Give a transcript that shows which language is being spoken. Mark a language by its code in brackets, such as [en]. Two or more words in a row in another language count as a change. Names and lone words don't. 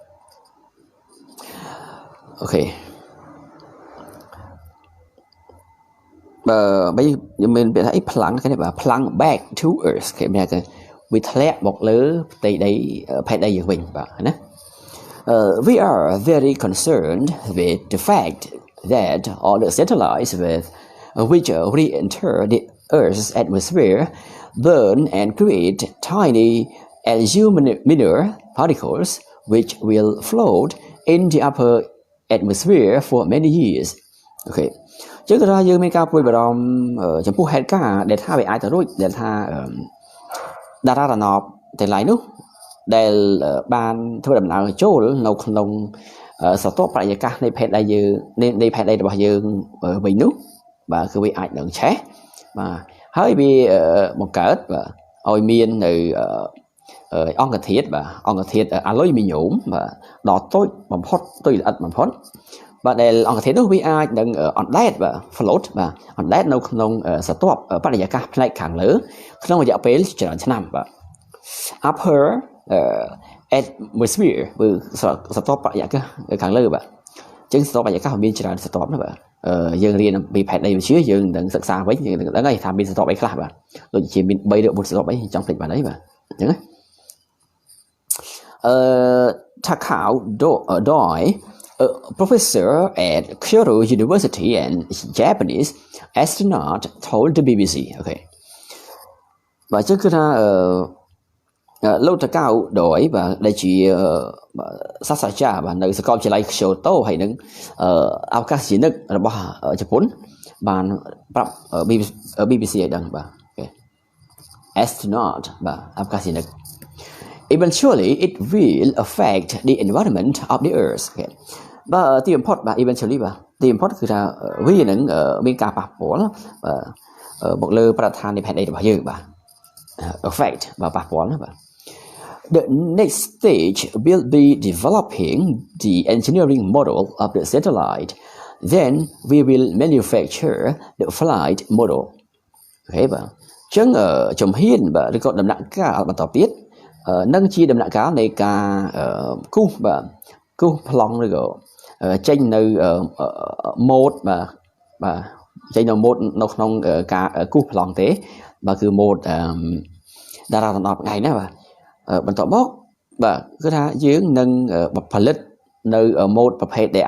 [km] អូខេបើមានពាក្យថាផ្លាំងគេបាទ [en] plunk back to earth [km] គេមាន ថាវាធ្លាក់មកលើផ្ទៃដីផែនដីយើងវិញបាទណា [en] we are very concerned with the fact that all the satellites with which re-enter the Earth's atmosphere burn and create tiny aluminum particles which will float in the upper atmosphere for many years [km] អូខេចឹងគឺថាយើងមានការព្រួយបារម្ភចំពោះហេតុការណ៍ដែលថាវាអាចទៅរួចដែលថាតារារណបទាំងឡាយនោះដែលបានធ្វើដំណើរចូលនៅក្នុងសតវបរិយាកាសនៃផែនដីយើង នៃផែនដីរបស់យើងវិញនោះបាទគឺវាអាចនឹងឆេះបាទហើយវាបង្កើតបាទឲ្យមាននៅអង្គធាតុបាទអង្គធាតុអាលុយមីញ៉ូមបាទដ៏តូ ចបំផុតទុយល្អិតបំផុតបាទដែលអង្គធាតុនោះវាអាចនឹងអណ្ដែតបាទ float បាទអណ្ដែតនៅក្នុងសតវ បរិយាកាសផ្នែកខាងលើក្នុងរយៈពេលច្រើនឆ្នាំបាទ [en] upper atmosphere [km] គឺសតវបរិ យាកាសខាងលើបាទអញ្ចឹងសតវបរិយាកាសមានច្រើនសតវណាបាទយើងរៀនពីផែនដីវិទ្យាយើងនឹងសិក្សាវិញយើងនឹងដឹងហើយថាមានសតវអីខ្លះបាទដូចជាមាន3ឬ4សតវអីចង់ភ្លេចបានអីបាទអញ្ចឹងណា [en] Takao Doi, a professor at Kyoto University and Japanese astronaut, told the BBC. Okay. [km] បាទចឹងគឺថាលោកតាកៅដោយបាទដែលជាសាស្ត្រាចារ្យបាទនៅសាកលវិទ្យាល័យ Kyoto ហើយ នឹងអវកាសយានិករបស់ជប៉ុនបានប្រាប់ BBC ឲ្យដឹងបាទ astronaut បាទអវកាសយានិក [en] Eventually it will affect the environment of the earth [km] បាទទីបំផុតបាទ eventually បាទទីបំផុតគឺថាវានឹងមានការប៉ះពាល់មកលើបរិស្ថាននៃផែនដីរបស់យើងបាទ affect បាទប៉ះពាល់ណាបាទ [en] The next stage will be developing the engineering model of the satellite. Then we will manufacture the flight model. [km] Okay បាទអញ្ចឹងជំហានបាទឬក៏ដំណាក់កាលបន្តទៀតនឹងជាដំណាក់កាលនៃការគូសបាទគូសប្លង់ឬក៏ចេញនៅម៉ូដបាទចេញនៅម៉ូដនៅក្នុង ការគូសប្លង់ទេបាទគឺម៉ូដតារាដណ្ដប់ថ្ងៃណាបាទបន្តមកបាទគឺថាយើងនឹងផលិតនៅម៉ូដប្រភេទដែល